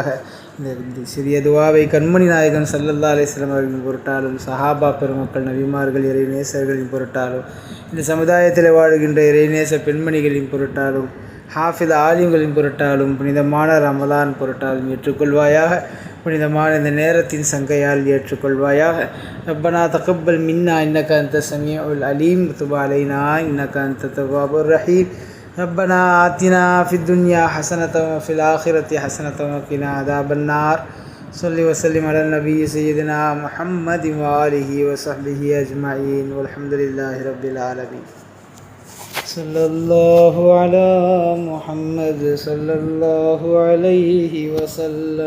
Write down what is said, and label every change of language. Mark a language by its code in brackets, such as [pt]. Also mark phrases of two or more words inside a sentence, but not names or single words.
[ta] இந்த சிறிய துவாவை கண்மணி நாயகம் [ar] صلى الله عليه وسلم [ta] அவர்களின் பொருட்டாலும், சஹாபா பெருமக்கள், நபிமார்கள், இறைநேசர்களின் பொருட்டாலும், இந்த சமுதாயத்தில் வாழுகின்ற இறைநேச பெண்மணிகளின் பொருட்டாலும், ஹாஃபிஸ் ஆலிம்களின் பொருட்டாலும், புனிதமான ரமலான் பொருட்டாலும் ஏற்றுக்கொள்வாயாக. புனிதமான இந்த நேரத்தின் சங்கையால் ஏற்றுக்கொள்வாயாக. [ar] ربنا تقبل منا إنك أنت السميع العليم وتب علينا إنك أنت التواب الرحيم. ربنا آتنا في الدنيا حسنة وفي الآخرة حسنة وقنا عذاب النار. صل وسلم على النبي سيدنا محمد وآله وصحبه أجمعين والحمد لله رب العالمين. صلى الله على محمد صلى الله عليه وسلم.